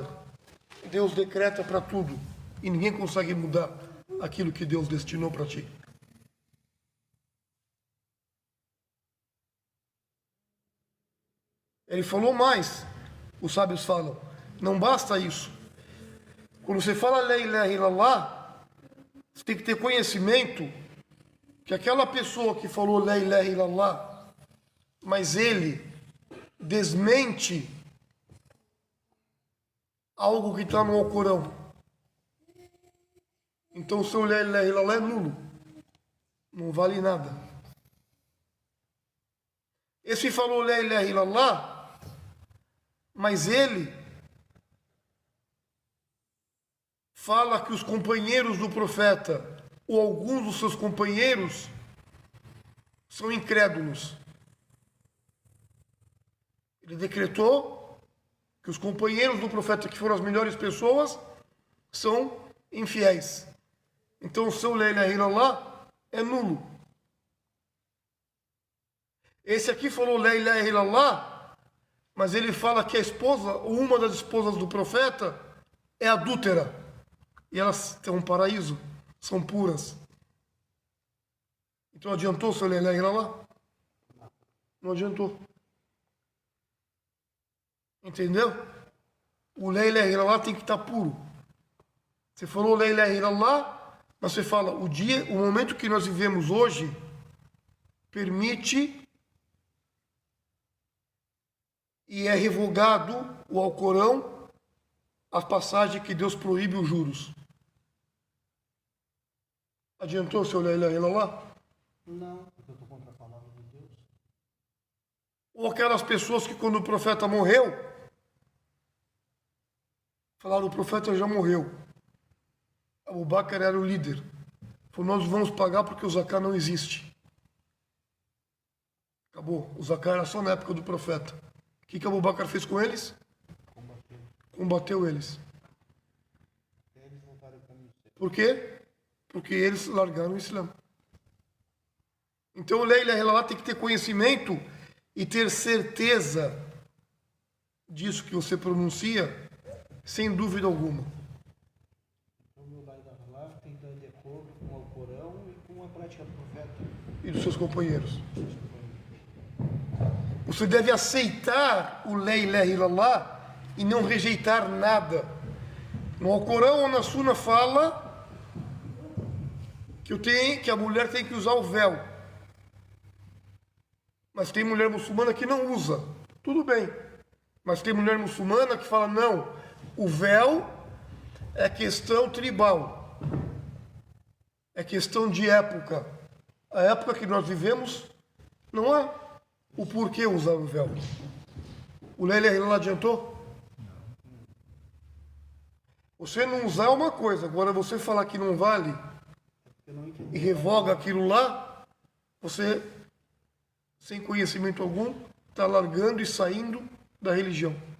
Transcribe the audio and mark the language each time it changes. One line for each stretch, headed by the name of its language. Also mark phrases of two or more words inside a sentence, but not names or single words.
Portuguese: Deus decreta para tudo e ninguém consegue mudar aquilo que Deus destinou para ti. Ele falou mais, os sábios falam, não basta isso. Quando você fala
Arabic: لا إله إلا الله,
Portuguese: você tem que ter conhecimento que aquela pessoa que falou
Arabic: لا إله إلا الله,
Portuguese: mas ele desmente algo que está no Alcorão. Então o seu
Arabic: لا إله إلا الله
Portuguese: é nulo. Não vale nada. Esse falou
Arabic: لا إله إلا الله,
Portuguese: mas ele fala que os companheiros do profeta, ou alguns dos seus companheiros, são incrédulos. Ele decretou que os companheiros do profeta, que foram as melhores pessoas, são infiéis. Então o seu
Arabic: لا إله إلا الله
Portuguese: é nulo. Esse aqui falou
Arabic: لا إله إلا الله,
Portuguese: mas ele fala que a esposa, ou uma das esposas do profeta, é adúltera. E elas têm um paraíso, são puras. Então adiantou o seu
Arabic: لا إله إلا الله?
Portuguese: Não adiantou. Entendeu? O
Arabic: لا إله إلا الله
Portuguese: tem que estar puro. Você falou
Arabic: لا إله إلا الله,
Portuguese: mas você fala, o momento que nós vivemos hoje permite e é revogado o Alcorão, a passagem que Deus proíbe os juros. Adiantou o seu
Arabic: لا إله إلا الله?
Portuguese: Não, porque eu estou contra a palavra de Deus. Ou aquelas pessoas que quando o profeta morreu, falaram, o profeta já morreu. Abu Bakr era o líder. Falou, nós vamos pagar porque o zakat não existe. Acabou. O zakat era só na época do profeta. O que Abu Bakr fez com eles? Combateu eles. Por quê? Porque eles largaram o Islã. Então o
Arabic: لا إله إلا الله
Portuguese: tem que ter conhecimento e ter certeza disso que você pronuncia, sem dúvida alguma. Então, meu Lai Illallah tem que estar de acordo com o Alcorão e com a prática do profeta. E dos seus companheiros. Você deve aceitar o
Arabic: لا إله إلا الله
Portuguese: e não rejeitar nada. No Alcorão ou na Sunna fala que a mulher tem que usar o véu. Mas tem mulher muçulmana que não usa. Tudo bem. Mas tem mulher muçulmana que fala, não, o véu é questão tribal. É questão de época. A época que nós vivemos, não há o porquê usar o véu. O
Arabic: لا إله إلا الله
Portuguese: adiantou? Você não usar é uma coisa. Agora você falar que não vale e revoga aquilo lá, você, sem conhecimento algum, está largando e saindo da religião.